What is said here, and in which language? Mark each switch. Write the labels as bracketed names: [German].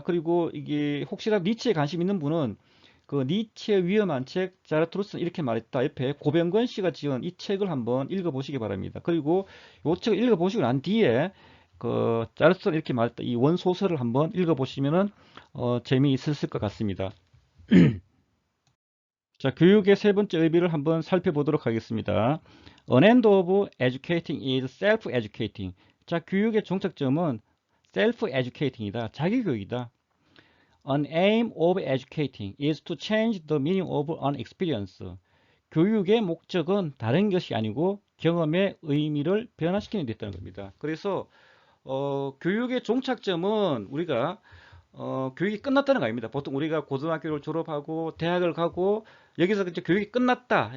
[Korean] 그리고 이게 혹시라도 니체에 관심 있는 분은 그 니체의 위험한 책 자라투르스는 이렇게 말했다 옆에 고병건 씨가 지은 이 책을 한번 읽어보시기 바랍니다. 그리고 이 책을 읽어보시고 난 뒤에 그 자라투르스는 이렇게 말했다 이 원소설을 한번 읽어보시면은 재미있을 것 같습니다. 자, 교육의 세 번째 의미를 한번 살펴보도록 하겠습니다. [English] An end of educating is self-educating. [Korean] 자, 교육의 종착점은 self-educating이다. 자기교육이다. [English] An aim of educating is to change the meaning of an experience. [Korean] 교육의 목적은 다른 것이 아니고 경험의 의미를 변화시키는 데 있다는 겁니다. 그래서 교육의 종착점은 우리가 교육이 끝났다는 거 아닙니다. 보통 우리가 고등학교를 졸업하고 대학을 가고 여기서 이제 교육이 끝났다.